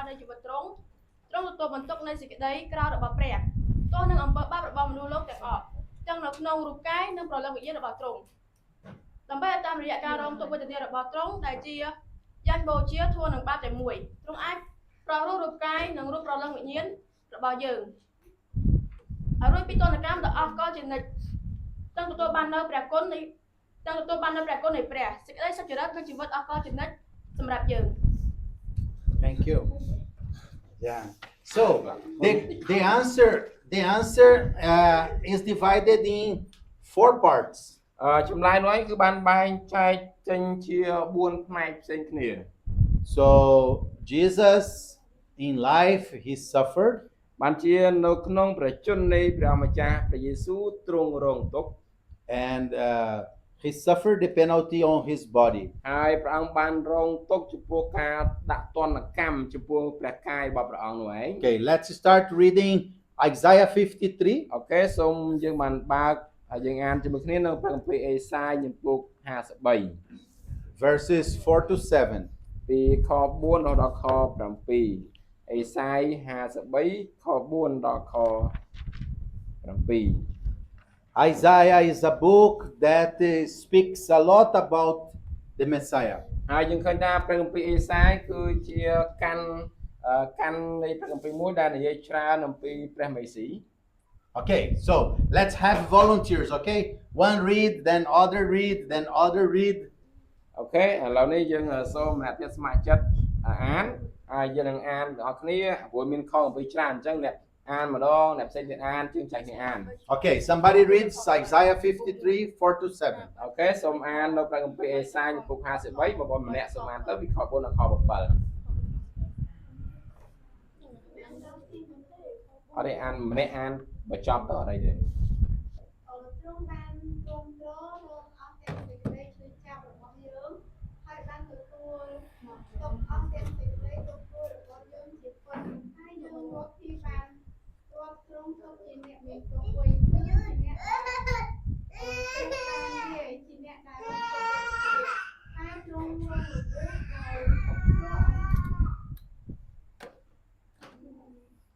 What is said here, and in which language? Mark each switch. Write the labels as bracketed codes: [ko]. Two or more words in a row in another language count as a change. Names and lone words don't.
[km] នៃជីវិតទ្រង់ទទួលបន្ទុកនៃសេចក្តីក្រោធរបស់ព្រះទោះនឹងអំពើបាបរបស់មនុស្សលោកទាំងអស់ទាំងនៅក្នុងរូបកាយនិងប្រលឹងវិញ្ញាណរបស់ទ្រង់ដើម្បីតាមរយៈការរងទុក្ខវេទនារបស់ទ្រង់ដែលជាយ៉ាញ់បូជាធួនឹងបាបតែមួយទ្រង់អាចប្រោសរូបកាយនិងរូបប្រលឹងវិញ្ញាណរបស់យើងហើយរួចពីទណ្ឌកម្មដ៏អស្ចារ្យជានិច្ចទាំងទទួលបាននៅព្រះគុណនៃព្រះសេចក្តីសុចរិតនិងជីវិតអស្ចារ្យជានិច្ចសម្រាប់យើង [en] Thank you. Yeah. So the answer is divided in 4 parts. [km] ចម្លើយនោះឯងគឺបានបែងចែកចេញជា4ផ្នែកផ្សេងគ្នា [en] So Jesus in life he suffered [km] បានជានៅក្នុងព្រះជន្មនៃព្រះម្ចាស់ព្រះយេស៊ូវទ្រង់រងទុក្ខ [en] and he suffered the penalty on his body. [km] ហើយព្រះអង្គបានរងទុក្ខចំពោះការដាក់ទណ្ឌកម្មចំពោះព្រះកាយរបស់ព្រះអង្គនោះឯង [en] Okay, let's start reading Isaiah 53. [km] អូខេសូមយើងបានបើកហើយយើងអានជាមួយគ្នានៅព្រះគម្ពីរអេសាយជំពូក53 [en] verses 4 to 7. [km] ពីខ4ដល់ខ7អេសាយ53ខ4ដល់ខ7 [en] Isaiah is a book that speaks a lot about the Messiah. [km] ហើយយើងឃើញថាព្រះគម្ពីរអេសាយគឺជាកាន់នៃព្រះគម្ពីរមួយដែលនិយាយច្រើនអំពីព្រះមេស៊ី [en] Okay, so let's have volunteers, okay? One read, then other read, then other read. [km] អូខេឥឡូវនេះយើងសូមអ្នកទៀតស្ម័គ្រចិត្តអានហើយយើងនឹងអានបងប្អូនគ្នាព្រោះមានខអំពីច្រើនអញ្ចឹងអ្នកអានម្ដងអ្នកផ្សេងទៀតអានជាងចែកគ្នាអាន [en] Okay, somebody reads Isaiah 53, 4 to 7. [km] អូខេសូមអាននៅព្រះគម្ពីរអេសាយជំពូក53បងប្អូនម្នាក់សូមអានទៅពីខ4ដល់ខ7អត់ទេអានម្នាក់អានបញ្ចប់ទៅអត់អីទេ ទ្រង់បានទ្រង់ទ្ររងអស់ទាំងសេចក្តីឈឺចាប់របស់យើងហើយបានទទួលមកទុកអស់ទាំងសេចក្តីទុក្ខរបស់យើងជាពិតហើយយើងរកទីបានរាប់ទ្រង់ទុកជាអ្នកមានទុក្ខវិញគឺជាអ្នកដែលបាននិយាយជាអ្នកដែលរងទុក្ខហើយទ្រង់រងរបួសដោយ